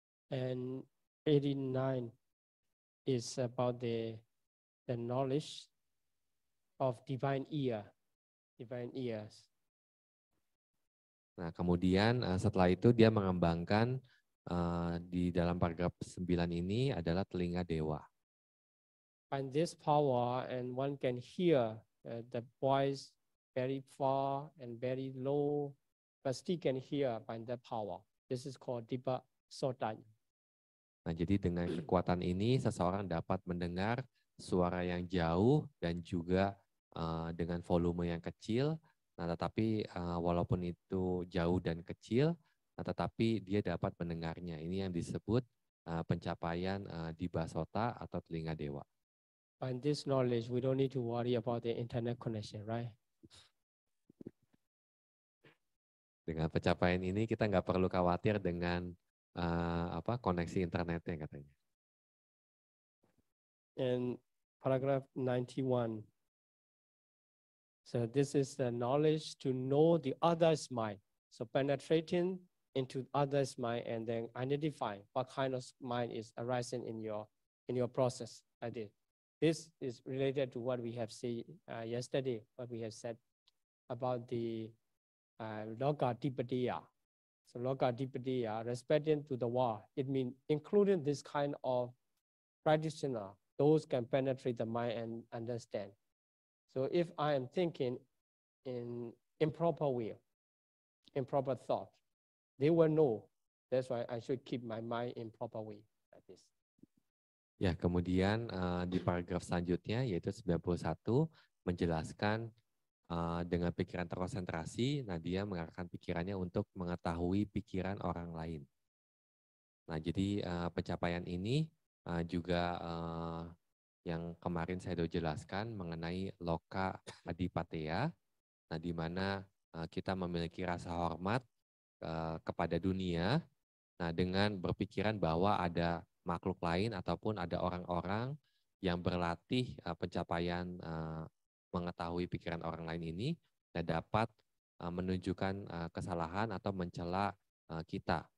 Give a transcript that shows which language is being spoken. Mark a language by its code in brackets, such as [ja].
[en] And 89 is about the knowledge of divine ears. [id] Nah, kemudian setelah itu dia mengembangkan di dalam paragraf 9 ini adalah telinga dewa. [en] Find this power, and one can hear the voice very far and very low, but still can hear by that power. This is called Dipa Sotanya. [id] Nah, jadi dengan kekuatan ini seseorang dapat mendengar suara yang jauh dan juga dengan volume yang kecil. Nah, tetapi walaupun itu jauh dan kecil, nah, tetapi dia dapat mendengarnya. Ini yang disebut pencapaian Dipa Sota atau telinga dewa. [en] By this knowledge, we don't need to worry about the internet connection, right? [id] Dengan pencapaian ini kita nggak perlu khawatir dengan koneksi internetnya katanya. [en] And paragraph 91. So this is the knowledge to know the other's mind. So penetrating into others' mind and then identifying what kind of mind is arising in your process. I did. This is related to what we have said yesterday, what we have said about the Loka Dipadiya. So Loka Dipadiya, respecting to the world, it means including this kind of practitioner, those can penetrate the mind and understand. So if I am thinking in improper way, improper thought, they will know. That's why I should keep my mind in proper way like this. [id] Ya, kemudian di paragraf selanjutnya yaitu 91 menjelaskan dengan pikiran terkonsentrasi, nah dia mengarahkan pikirannya untuk mengetahui pikiran orang lain. Nah, jadi pencapaian ini juga yang kemarin saya sudah jelaskan mengenai loka adipateya, nah di mana kita memiliki rasa hormat kepada dunia, nah dengan berpikiran bahwa ada makhluk lain ataupun ada orang-orang yang berlatih pencapaian mengetahui pikiran orang lain ini dan dapat menunjukkan kesalahan atau mencela kita.